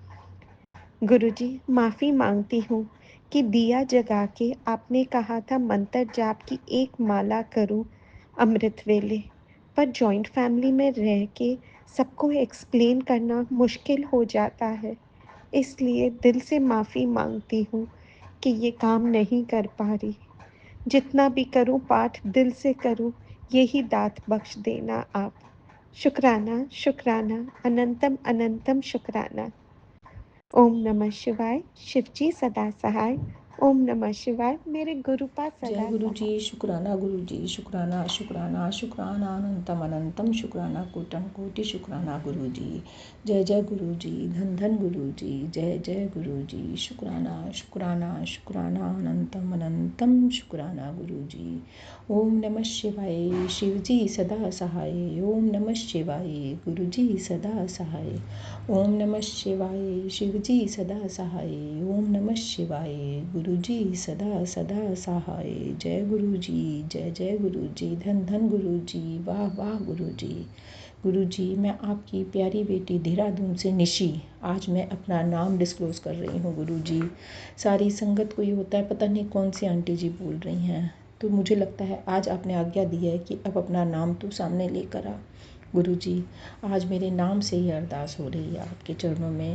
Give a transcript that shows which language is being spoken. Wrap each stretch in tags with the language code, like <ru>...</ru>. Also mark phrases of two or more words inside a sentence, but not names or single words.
<hi>गुरुजी, माफ़ी मांगती हूँ कि दिया जगा के आपने कहा था मंत्र जाप की एक माला करूँ अमृत वेले, पर</hi> <en>joint family</en> <hi>में रह के सबको एक्सप्लेन करना मुश्किल हो जाता है। इसलिए दिल से माफ़ी मांगती हूँ कि ये काम नहीं कर पा रही। जितना भी करूँ पाठ दिल से करूँ, यही दात बख्श देना आप। शुक्राना शुक्राना, अनंतम अनंतम शुक्राना। ओम नमः शिवाय, शिवजी सदा सहाय। ओम नमः शिवाय, मेरे गुरुपा जय सदा गुरु जी, सहाय। शुक्राना गुरु जी, शुक्राना शुक्राना शुक्राना, अनंतम अनंतम शुक्राना, कोटन कोटि शुक्राना गुरु जी। जय जय गुरु जी, धन धन गुरु जी, जय जय गुरु जी, शुक्राना शुक्राना शुक्राना, अनंतम अनंतम शुक्राना गुरु जी। ओम नमः शिवाय, शिव जी सदा सहाय। ओम नमः शिवाय, गुरु जी सदा सहाय। ओम नमः शिवाय, शिव जी सदा सहाय। ओम नमः शिवाय, गुरु जी सदा सदा सहाय। जय गुरु जी, जय जय गुरु जी, धन धन गुरु जी, वाह वाह गुरु जी। गुरु जी, मैं आपकी प्यारी बेटी देहरादून से निशी आज मैं अपना नाम डिस्क्लोज़ कर रही हूँ। गुरु जी, सारी संगत को ये होता है पता नहीं कौन सी आंटी जी बोल रही हैं, तो मुझे लगता है आज आपने आज्ञा दी है कि अब अपना नाम तो सामने लेकर आ। गुरु जी, आज मेरे नाम से ही अरदास हो रही है आपके चरणों में।</hi>